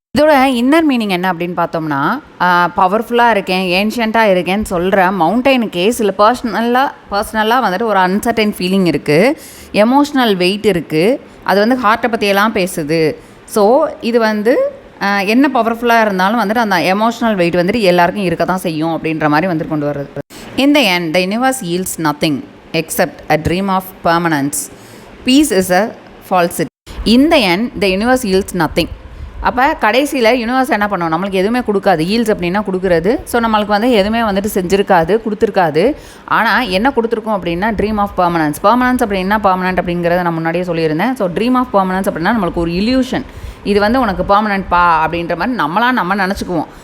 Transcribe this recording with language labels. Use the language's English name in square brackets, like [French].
[Tamil] இதோட inner meaning என்ன அப்படின்னு பார்த்தோம்னா, பவர்ஃபுல்லாக இருக்கேன், ஏன்ஷியண்ட்டாக இருக்கேன்னு சொல்கிற மவுண்டைனுக்கே சில பர்சனலாக வந்துட்டு ஒரு அன்சர்டைன் ஃபீலிங் இருக்குது, எமோஷ்னல் வெயிட் இருக்குது, அது வந்து ஹார்ட்டை பற்றியெல்லாம் பேசுது. ஸோ இது வந்து என்ன பவர்ஃபுல்லாக இருந்தாலும் வந்துட்டு அந்த எமோஷ்னல் வெயிட் வந்துட்டு எல்லாருக்கும் இருக்க தான் செய்யும் அப்படின்ற மாதிரி வந்துட்டு கொண்டு வர்றது. [English] In the end, the universe yields nothing except a dream of permanence. Peace is a falsity. In the end, the universe yields nothing. [Tamil] அப்போ கடைசியில் யூனிவர்ஸ் என்ன பண்ணுவோம், நம்மளுக்கு எதுவுமே கொடுக்காது. ஈல்ஸ் அப்படின்னா கொடுக்குறது. ஸோ நம்மளுக்கு வந்து எதுவுமே வந்துட்டு செஞ்சுருக்காது, கொடுத்துருக்காது. ஆனால் என்ன கொடுத்துருக்கோம் அப்படின்னா [English] Dream of permanence. [Tamil] பெர்மனன்ஸ் அப்படின்னா பெர்மனன்ட் அப்படிங்கிறத நான் முன்னாடியே சொல்லியிருந்தேன். ஸோ [English] dream of permanence [Tamil] அப்படின்னா நம்மளுக்கு ஒரு இல்யூஷன், இது வந்து உனக்கு பெர்மனன்ட் பா அப்படின்ற மாதிரி நம்ம நினச்சிக்குவோம்.